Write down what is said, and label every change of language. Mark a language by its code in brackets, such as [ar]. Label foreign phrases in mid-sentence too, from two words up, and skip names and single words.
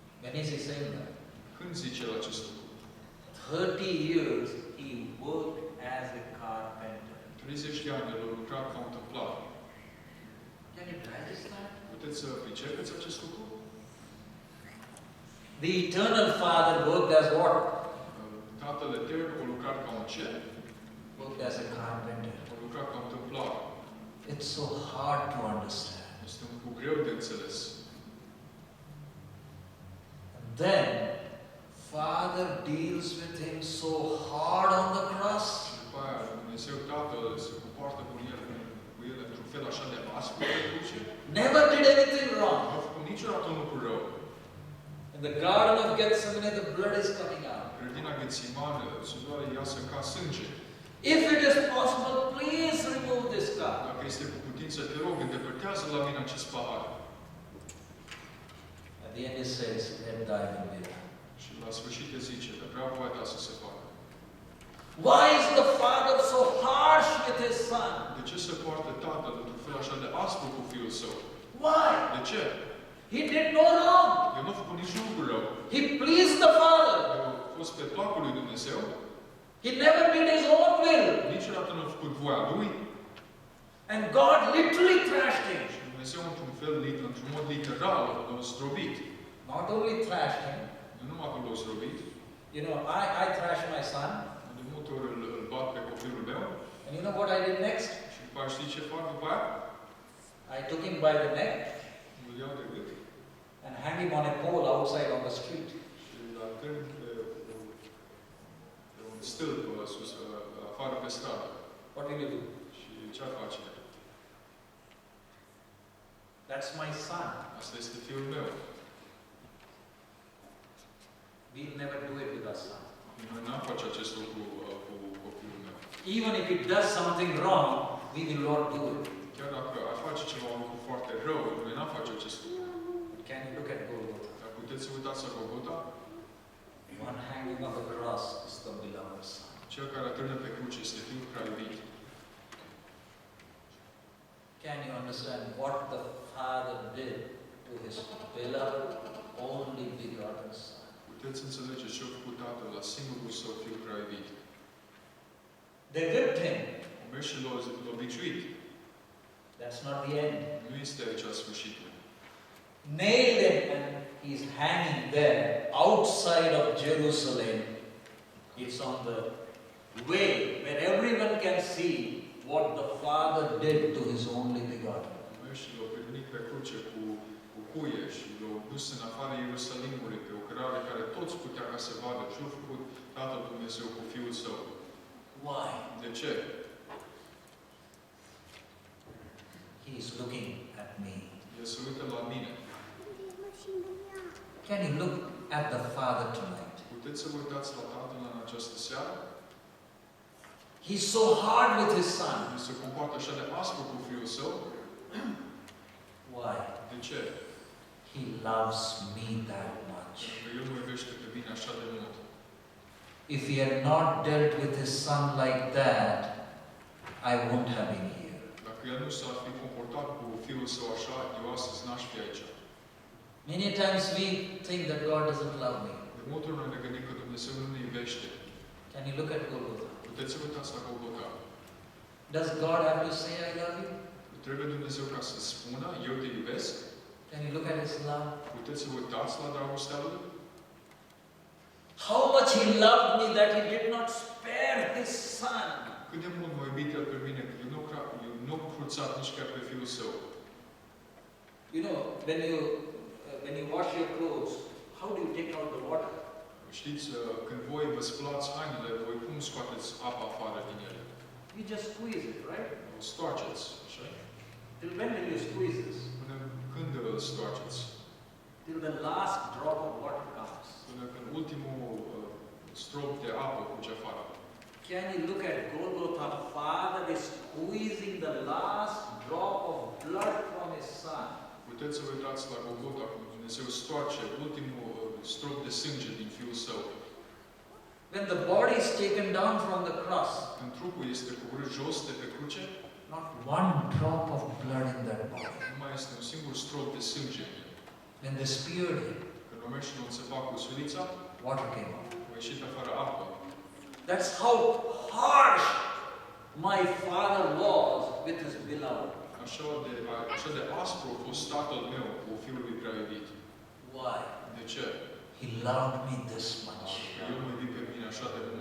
[en] When is he saying that? [ro] Când zice el acest lucru? [en] 30 years he worked as a carpenter. [ro] 30 de ani el a lucrat ca un tâmplar. [en] Can you digest that? [ro] Puteți să pricepeți acest lucru? [en] The eternal Father worked as what? [ro] Tatăl etern a lucrat ca un ce? [en] Worked as a carpenter. [ro] A lucrat ca un tâmplar. [en] It's so hard to understand. [ro] Este un lucru greu de înțeles. [en] And then, Father deals with him so hard on the cross. [ro] După aia, Dumnezeu Tatăl se comportă cu el într-un fel așa de aspru pe cruce. [en] Never did anything wrong. [ro] Nu a făcut niciodată un lucru rău. [en] In the Garden of Gethsemane, the blood is coming out. [ro] Grădina Ghețimană, sudoarea iasă ca sânge. [en] If it is possible, please remove this cup. [ro] Dacă este cu putință, te rog, îndepărtează la mine acest pahar. [en] At the end it says, let thy will be done. [ro] Și la sfârșit te zice, dar vreau voia ta să se facă. [en] Why is the Father so harsh with his Son? [ro] De ce se poartă Tatăl într-un fel așa de aspru cu Fiul Său? [en] Why? [ro] De ce? [en] He did no wrong. [ro] El nu a făcut nici lucru rău. [en] He pleased the Father. [ro] El a fost pe placul lui Dumnezeu. [en] He never did his own will. [ro] Niciodată nu a făcut voia lui. [en] And God literally thrashed him. [ro] Și Dumnezeu, într-un fel, într-un mod literal, l-a zdrobit. [en] Not only thrashed him. [ro] Nu numai că l-a zdrobit. [en] You know, I thrashed my son. [ro] De multe ori îl bat pe copilul meu. [en] And you know what I did next? [ro] Și după aia știi ce fac după aia? [en] I took him by the neck [ro] Îl iau de gât. [en] and hang him on a pole outside on the street. [ro] Și îl atârn pe un stâlp sus, afară pe stradă. [en] What will you do? [ro] Și ce-ar face? [en] That's my son. [ro] Asta este fiul meu. [en] We'll never do it with our son. [ro] Noi n-am face acest lucru cu copilul meu. [en] Even if he does something wrong, we will not do it. [ro] Chiar dacă ar face ceva un lucru foarte rău, noi n-am face acest lucru. [en] Can you look at Golgotha? [ro] Dar puteți să uitați la Golgotha? [en] One hanging on the cross is the beloved son. [ro] Cel care atârnă pe cruce este Fiul prea iubit. [en] Can you understand what the Father did to his beloved, only begotten Son? [ro] Puteți înțelege ce a făcut Tatăl la singurul Său Fiu prea iubit. [en] They whipped him. [ro] Au mers și l-au biciuit. [en] That's not the end. [ro] Nu este aici sfârșitul. [en] Nailed him and he's hanging there outside of Jerusalem. It's on the way where everyone can see what the Father did to his only begotten. [ro] Au mers și l-au privit pe cruce cu cuie și l-au dus în afara Ierusalimului pe o cărare care toți putea ca să vadă ce a făcut Tatăl Dumnezeu cu Fiul Său. [en] Why? [ro] De ce? [en] He is looking at me. [ro] El se uită la mine. [en] Can you look at the Father tonight? [ro] Puteți să vă uitați la Tatăl în această seară? [en] He's so hard with his Son. [ro] El se comportă așa de aspru cu Fiul Său. [en] Why? [ro] De ce? [en] He loves me that much. [ro] Pentru că El mă iubește pe mine așa de mult. [en] If he had not dealt with his Son like that, I won't have been here. [ro] Dacă El nu s-ar fi comportat cu Fiul Său așa, eu astăzi n-aș fi aici. [en] Many times we think that God doesn't love me. [ro] De multe ori noi ne gândim că Dumnezeu nu ne iubește. [en] Can you look at Golgotha? [ro] Puteți să vă uitați la Golgotha. [en] Does God have to say, I love you? [ro] Trebuie Dumnezeu ca să spună, eu te iubesc. [en] Can you look at his love? [ro] Puteți să vă uitați la dragostea Lui. [en] How much he loved me that he did not spare his Son. [ro] Cât de mult m-a iubit El pe mine, că eu nu am cruțat nici chiar pe Fiul Său. [en] You know, when you wash your clothes, how do you take out the water? [ro] Știți, când voi vă spălați hainele, voi cum scoateți apa afară din ele? [en] You just squeeze it, right? [ro] O stoarceți, așa? [en] Till when will you squeeze this? [ro] Până când îl stoarceți? [en] Till the last drop of water comes. [ro] Până când ultimul strop de apă curge afară. [en] Can you look at Golgotha? Father is squeezing the last drop of blood from his Son. [ro] Puteți să vă uitați la Golgotha, cum Dumnezeu stoarce ultimul strop de sânge din Fiul Său. [en] When the body is taken down from the cross, [ro] Când trupul este coborât jos de pe cruce, [en] not one drop of blood in that body. [ro] nu mai este un singur strop de sânge în el. [en] When they speared him, [ro] Când romești și nu înțepa cu sulița, [en] water came out. [ro] a ieșit afară apă. [en] That's how harsh my father was with his beloved. [ro] Așa de aspru a fost tatăl meu cu fiul lui prea iubit. [en] Why? [ro] De ce? [en] He loved me this much. [ro] Că El mă iubi pe mine așa de mult.